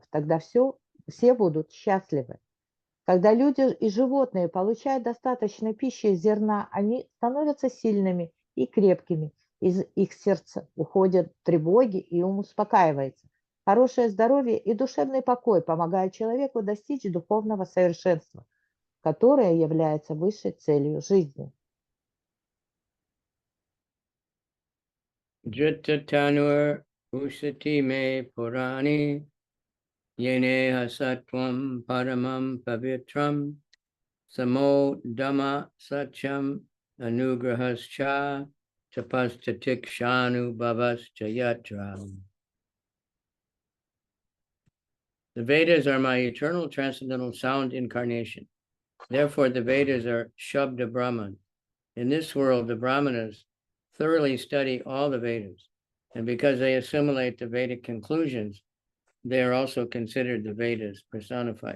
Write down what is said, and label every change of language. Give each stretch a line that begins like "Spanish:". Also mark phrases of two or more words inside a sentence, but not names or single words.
Russian: Тогда все будут счастливы. Когда люди и животные получают достаточно пищи и зерна, они становятся сильными и крепкими. Из их сердца уходят тревоги, и ум успокаивается. Хорошее здоровье и душевный покой помогают человеку достичь духовного совершенства, которое является высшей целью жизни.
Sanskrit: जुत्त तनुर् उसति मे पुराणी येनेह सत्त्वं परमं पवित्रम् समो धम्म सत्यम् अनुग्रहश्च तपस्ततिक्षनु भवश्च यत्र.
English: The Vedas are my eternal transcendental sound incarnation. Therefore, the Vedas are Shabda Brahman. In this world, the Brahmanas thoroughly study all the Vedas, and because they assimilate the Vedic conclusions, they are also considered the Vedas personified.